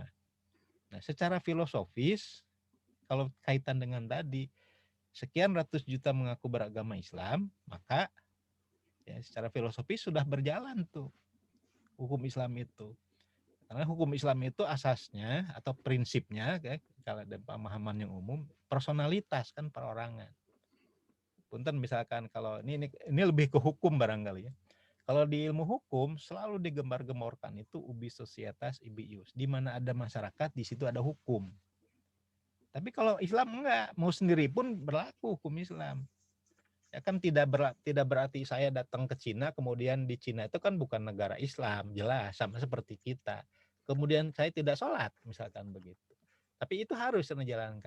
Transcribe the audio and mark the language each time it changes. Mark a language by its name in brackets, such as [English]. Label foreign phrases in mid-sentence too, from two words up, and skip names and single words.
[Indonesian] Nah, secara filosofis kalau kaitan dengan tadi sekian ratus juta mengaku beragama Islam, maka Ya, secara filosofis sudah berjalan tuh hukum Islam itu. Karena hukum Islam itu asasnya atau prinsipnya, kalau ada pemahaman yang umum, personalitas kan perorangan. Punten misalkan kalau ini lebih ke hukum barangkali ya. Kalau di ilmu hukum selalu digembar-gemborkan itu [Latin] ubi societas ibi ius. [Indonesian] Di mana ada masyarakat, di situ ada hukum. Tapi kalau Islam enggak, mau sendiri pun berlaku hukum Islam. Ya kan tidak berarti saya datang ke Cina, kemudian di Cina itu kan bukan negara Islam, jelas sama seperti kita. Kemudian saya tidak sholat, misalkan begitu. Tapi itu harus dijalankan.